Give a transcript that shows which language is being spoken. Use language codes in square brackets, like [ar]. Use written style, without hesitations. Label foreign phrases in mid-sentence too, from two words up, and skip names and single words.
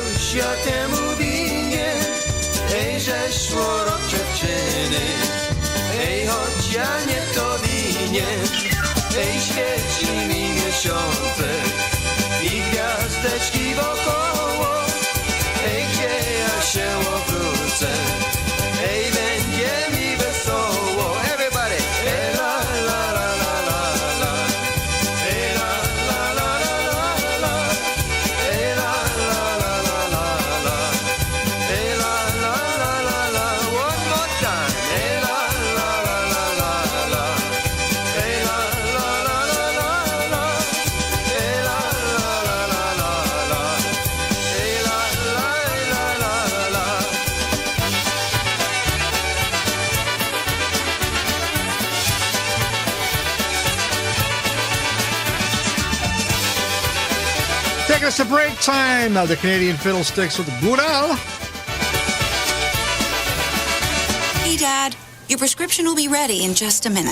[pl] ja temu winien, ej, żeś urok dziewczyny, ej, choć ja nie to winien, ej, świeci mi miesiące i gwiazdeczki wokoło, ej, gdzie ja się obrócę, ej, będzie mi wesoło. [en] Everybody, ej, la, la, la, la, la, la, ej, la, la, la, la, la, la, ej, la, la, la, la, la, la, ej, la, la, la, la, la, one more time, ej, la, la, la, la, la, la, ej, la, la, la, la, la, la, ej, la, la, la, la, la, la, ej, la, la, la, la, la. Taking us to break time. The Canadian Fiddlesticks with Goural. Hey, Dad, your prescription will be ready in just a minute.